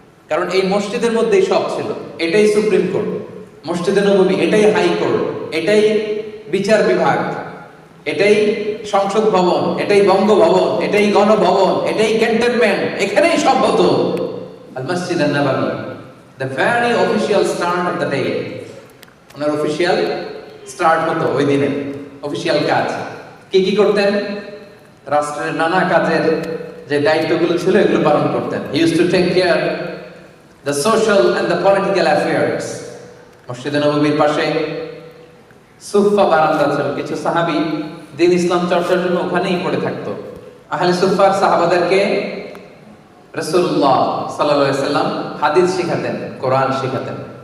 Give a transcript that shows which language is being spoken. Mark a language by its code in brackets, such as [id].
[bn] কারণ এই মসজিদের মধ্যেই সব ছিল, এটাই সুপ্রিম কোর্ট, মসজিদে নববী এটাই হাই কোর্ট, এটাই বিচার বিভাগ, এটাই সংসদ ভবন, এটাই বঙ্গভবন, এটাই গণভবন, এটাই ক্যান্টনমেন্ট, এখানেই সব হতো। [en] আল মসজিদ আন-নববী, the very official start of the day, [bn] owner official start হতো ওই দিনে। অফিশিয়াল কাজ কি কি করতেন? রাষ্ট্রের নানা কাজের যে দায়িত্বগুলো ছিল এগুলো পালন করতেন। [en] He used to take care the social and the political affairs. [bn] মসজিদে নববীর পাশে সুফা বারান্দা ছিল, কিছু সাহাবী দ্বীন ইসলাম চর্চার জন্য ওখানেই পড়ে থাকতো। আহলে সুফার সাহাবাদেরকে রাসূলুল্লাহ সাল্লাল্লাহু আলাইহি সাল্লাম হাদিস শিখাতেন, কোরআন শিখাতেন।